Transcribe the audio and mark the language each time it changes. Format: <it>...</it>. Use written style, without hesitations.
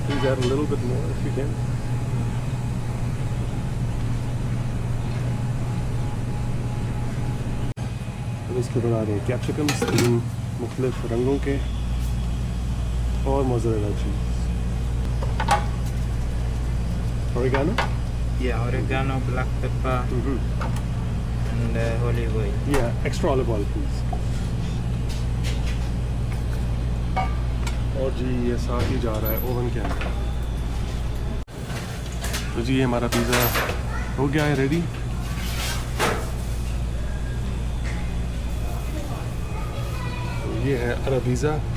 <en>Please add a little bit more if you can.</en> <hi>अब इसके बना रहे हैं कैप्सिकम्स 3 मुख्तलिफ रंगों के और mozzarella cheese.</hi> <en>Oregano? Yeah, oregano, black pepper, and olive oil. Yeah, extra olive oil please.</en> <hi>और जी ये साथ ही जा रहा है ओवन के अंदर। तो जी ये हमारा पिज़्ज़ा हो गया है रेडी। तो ये है अरबीज़ा।</hi>